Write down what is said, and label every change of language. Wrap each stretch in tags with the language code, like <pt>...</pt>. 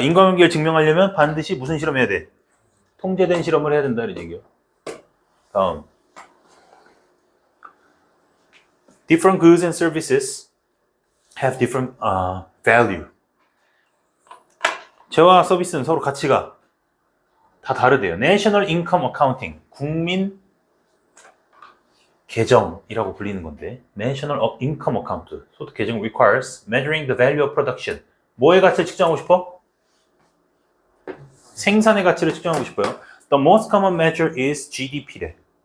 <ko>인과관계를 증명하려면 반드시 무슨 실험을 해야 돼? 통제된 실험을 해야 된다. 이런 얘기요. 다음.</ko> <en>Different goods and services have different value.</en> <ko>재화와 서비스는 서로 가치가 다 다르대요.</ko> <en>National Income Accounting,</en> <ko>국민 계정이라고 불리는 건데,</ko> <en>National Income Account,</en> <ko>소득 계정</ko> <en>requires measuring the value of production.</en> <ko>뭐의 가치를 측정하고 싶어? 생산의 가치를 측정하고 싶어요.</ko> <en>The most common measure is GDP래.</en>